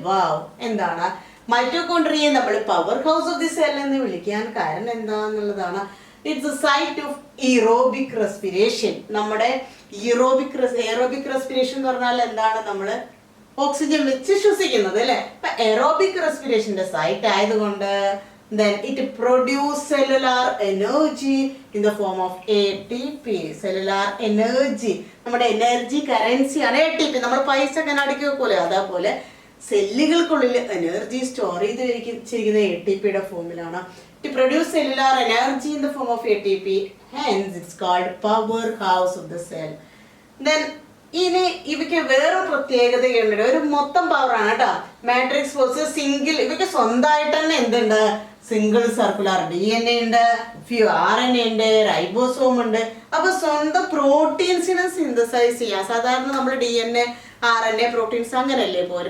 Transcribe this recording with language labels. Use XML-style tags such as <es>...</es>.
<ml>വാവ്, എന്താണ് മൈറ്റോകോൺട്രിയെ നമ്മൾ power house of the cell എന്ന് വിളിക്കാൻ കാരണം എന്താന്നുള്ളതാണ്.</ml> <en>It's a site of aerobic respiration.</en> <ml>നമ്മുടെ എറോബിക് റെസ്പിറേഷൻ എന്ന് പറഞ്ഞാൽ എന്താണ്, നമ്മള് ഓക്സിജൻ വെച്ച് ശ്വസിക്കുന്നത് അല്ലെ. അപ്പൊ എറോബിക് റെസ്പിറേഷന്റെ സൈറ്റ് ആയതുകൊണ്ട്</ml> <en>then it produce cellular energy in the form of ATP.</en> <ml>cellular energy, നമ്മുടെ എനർജി കറൻസി ആണ് ATP. നമ്മൾ പൈസ ഒക്കെ അടുക്കി വെക്കൂലെ, അതേപോലെ സെല്ലുകൾക്കുള്ളിൽ എനർജി സ്റ്റോർ ചെയ്ത് വെച്ചിരിക്കുന്ന ATPയുടെ ഫോമിലാണ്.</ml> <en>To produce cellular energy in the form of ATP, hence it's called powerhouse of the cell.</en> <ml>Then ഇനി ഇവയ്ക്ക് വേറെ പ്രത്യേകതയുണ്ട്. ഒരു മൊത്തം പവറാണ് കേട്ടോ. മാട്രിക്സ് ഫോഴ്സ് സിംഗിൾ, ഇവയ്ക്ക് സ്വന്തമായിട്ട് തന്നെ എന്തുണ്ട്, സിംഗിൾ സർക്കുലർ DNA ഉണ്ട്, ഫ്യൂ RNA ഉണ്ട്, റൈബോസോം ഉണ്ട്. അപ്പൊ സ്വന്തം പ്രോട്ടീൻസിനെ സിന്തസൈസ് ചെയ്യാം. സാധാരണ നമ്മൾ DNA, RNA, പ്രോട്ടീൻസ് അങ്ങനെയല്ലേ പോലെ.</ml>